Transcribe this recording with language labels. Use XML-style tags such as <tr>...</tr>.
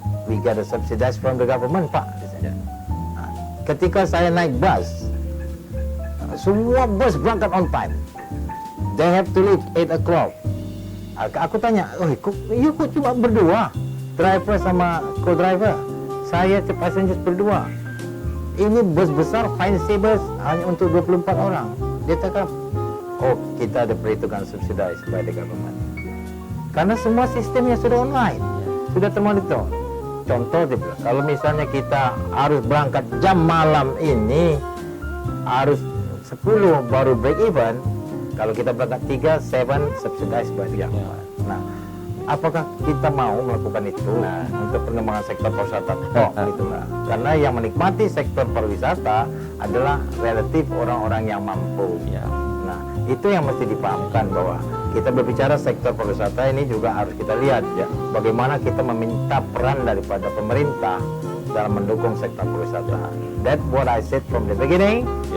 <en>We got a subsidize from the government,</en> <id>Pak. Nah, ketika saya naik bus, semua bus berangkat on time.</id> <en>They have to leave 8 o'clock.</en> <id>Aku tanya, kok cuma berdua? Driver sama co-driver. Saya passengers berdua. Ini bus besar, fancy bus, hanya untuk 24 orang. Dia cakap, kita ada perhitungan</id> <en>subsidized by the government.</en> <id>Karena semua sistemnya sudah online, sudah termonitor. Contoh dia bilang, kalau misalnya kita harus berangkat jam malam ini, harus 10 baru break even. Kalau kita berangkat 3, 7</id> <en>subsidized by the government.</en> <id>Nah, apakah kita mau melakukan itu untuk pengembangan sektor pariwisata? Gitu lah. Karena yang menikmati sektor pariwisata adalah relatif orang-orang yang mampu. Nah, itu yang mesti dipahamkan bahwa kita berbicara sektor pariwisata ini juga harus kita lihat ya, bagaimana kita meminta peran daripada pemerintah dalam mendukung sektor pariwisata.</id> <en>That's what I said from the beginning.</en>